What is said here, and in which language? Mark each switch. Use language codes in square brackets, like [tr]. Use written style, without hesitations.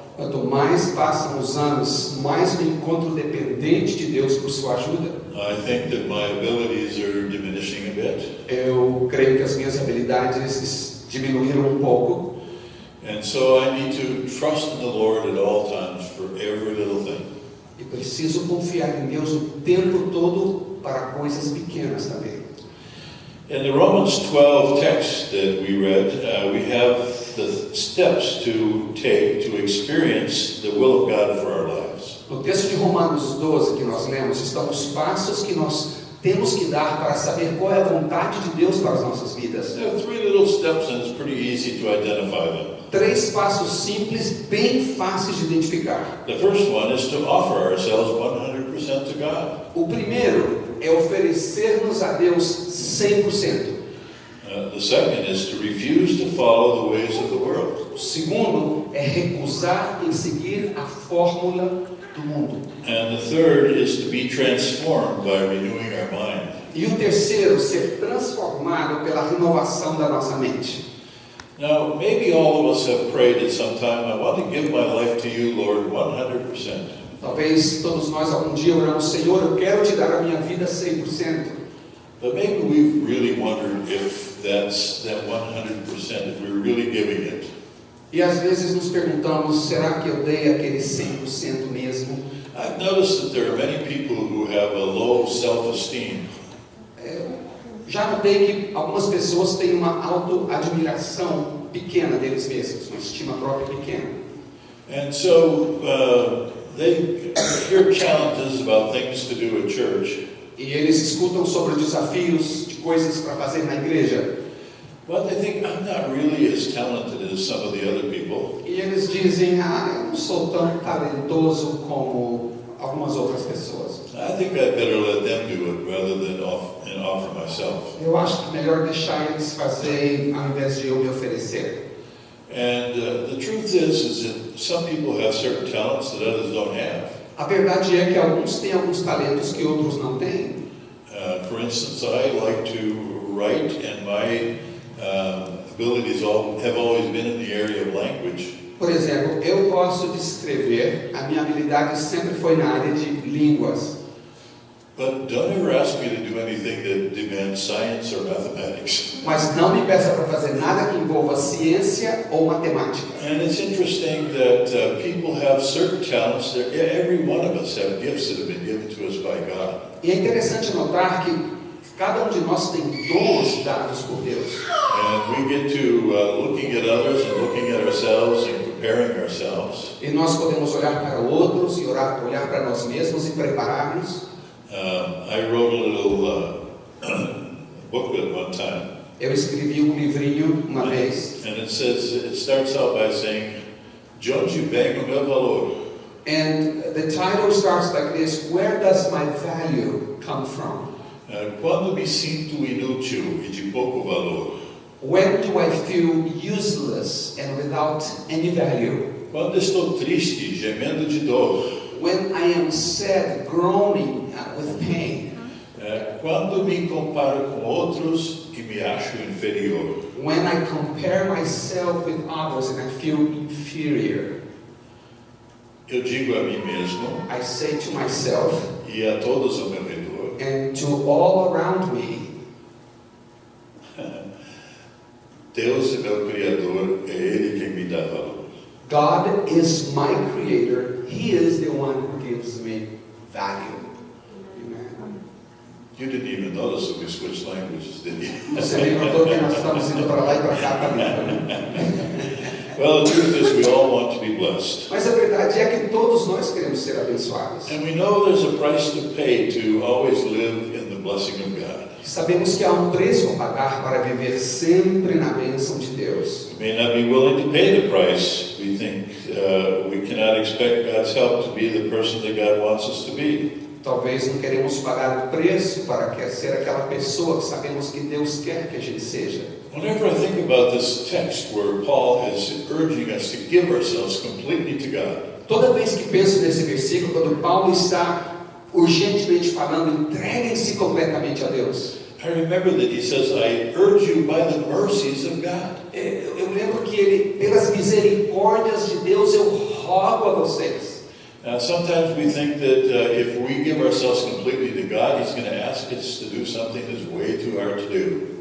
[pt] Quanto mais passam os anos, mais me encontro dependente de Deus por sua ajuda. [en] I think that my abilities are diminishing a bit. [pt] Eu creio que as minhas habilidades diminuíram um pouco. [en] And so I need to trust in the Lord at all times for every little thing. [pt] E preciso confiar em Deus o tempo todo para coisas pequenas também. [en] In the Romans 12 text that we read, we have the steps to take to experience the will of God for our lives. [pt] No texto de Romanos 12 que nós lemos, estão os passos que nós temos que dar para saber qual é a vontade de Deus para as nossas vidas. [en] There are 3 little steps, and it's pretty easy to identify them. [pt] 3 passos simples, bem fáceis de identificar. [en] The first one is to offer ourselves 100% to God. [pt] O primeiro é oferecer-nos a Deus 100%. [en] The second is to refuse to follow the ways of the world. [pt] O segundo é recusar em seguir a fórmula do mundo. [en] And the third is to be transformed by renewing our mind. [pt] E o terceiro, ser transformado pela renovação da nossa mente. [en] Now, maybe all of us have prayed at some time, I want to give my life to you, Lord, 100%. [pt] Talvez todos nós algum dia oramos, Senhor, eu quero te dar a minha vida 100%. [en] But maybe we've really wondered if that's that 100%, if we're really giving it. [pt] E às vezes nos perguntamos, será que eu dei aquele 100% mesmo? [en] I've noticed that there are many people who have a low self-esteem. [pt] Já notei que algumas pessoas têm uma autoadmiração pequena deles mesmos, uma estima própria pequena. [en] And so they hear challenges about things to do at church. [pt] E eles escutam sobre desafios de coisas para fazer na igreja. [en] But they think, I'm not really as talented as some of the other people. [pt] E eles dizem, eu não sou tão talentoso como algumas outras pessoas. [en] I think I'd better let them do it rather than offer myself. [pt] Eu acho que melhor deixar eles fazerem ao invés de eu me oferecer. [en] And the truth is that some people have certain talents that others don't have. [pt] A verdade é que alguns têm alguns talentos que outros não têm. [en] For instance, I like to write, and my abilities have always been in the area of language. [pt] Por exemplo, eu gosto de escrever, a minha habilidade sempre foi na área de línguas. [en] But don't ever ask me to do anything that demands science or mathematics. [pt] Mas não me peça para fazer nada que envolva ciência ou matemática. [en] And it's interesting that people have certain talents. Every one of us have gifts that have been given to us by God. [pt] E é interessante notar que cada um de nós tem dons dados por Deus. [en] And we get to looking at others and looking at ourselves and preparing ourselves. [pt] E nós podemos olhar para outros e olhar para nós mesmos e preparar-nos. [en] I wrote a little booklet one time. [pt] Eu escrevi um livrinho uma vez. [en] And it starts out by saying, [pt] de onde vem o meu valor? [en] And the title starts like this: Where does my value come from? [pt] Quando me sinto inútil e de pouco valor? [en] When do I feel useless and without any value? [pt] Quando estou triste, gemendo de dor? [en] When I am sad, groaning with pain. [pt] Quando me comparo com outros e me acho inferior? [en] When I compare myself with others and I feel inferior. [pt] eu digo a mim mesmo [en] I say to myself [pt] e a todos ao meu redor, [en] and to all around me, [pt] Deus é meu Criador, é Ele quem me dá valor. [en] God is my creator. He is the one who gives me value. Amen. You didn't even notice that we switched languages, did you? [pt] Você nem notou que nós estamos indo para lá e para cá também, né? [en] Well, the truth is we all want to be blessed. [pt] Mas a verdade é que todos nós queremos ser abençoados. [en] And we know there's a price to pay to always live in the blessing of God. [pt] Sabemos que há um preço a pagar para viver sempre na bênção de Deus. [en] We may not be willing to pay the price. We think we cannot expect God's help to be the person that God wants us to be. [pt] Talvez não queremos pagar o preço para ser aquela pessoa que sabemos que Deus quer que a gente seja. [en] Whenever I think about this text where Paul is urging us to give ourselves completely to God, [pt] Toda vez que penso nesse versículo, quando Paulo está urgentemente falando, entreguem-se completamente a Deus. [en] I remember that he says, I urge you by the mercies of God. [pt] Eu lembro que ele, pelas misericórdias de Deus, eu rogo a vocês. [en] Now, sometimes we think that if we give ourselves completely to God, He's going to ask us to do something that's way too hard to do.